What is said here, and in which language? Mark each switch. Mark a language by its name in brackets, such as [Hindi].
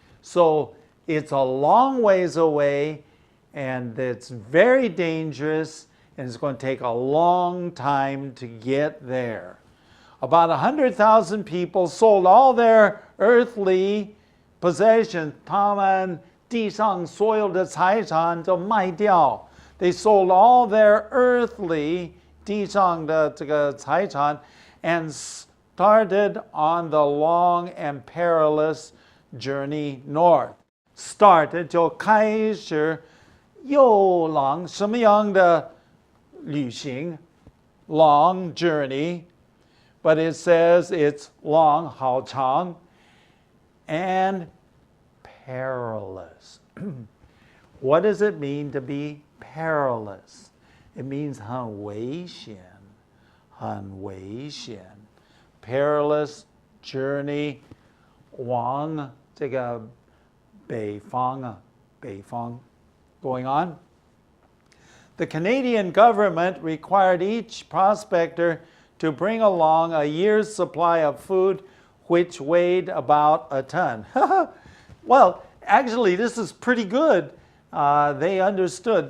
[English] So it's a long ways away and it's very dangerous and it's going to take a long time to get there. About 100,000 people sold all their earthly possessions. [Chinese] 他们地上所有的财产都卖掉. [English] They sold all their earthly [Chinese] 地上的这个财产 [English] and started on the long and perilous journey north. Started [Chinese] 就开始又 [English] long [Chinese] 什么样的旅行 [English] long journey, but it says it's long [Chinese] 好长 [English] and perilous. What does it mean to be perilous? It means [Chinese] 很危险, 很危险. [English] Perilous journey [Chinese] 往这个北方啊，北方. [English] Going on. The Canadian government required each prospector to bring along a year's supply of food, which weighed about a ton. Well, actually, this is pretty good. They understood.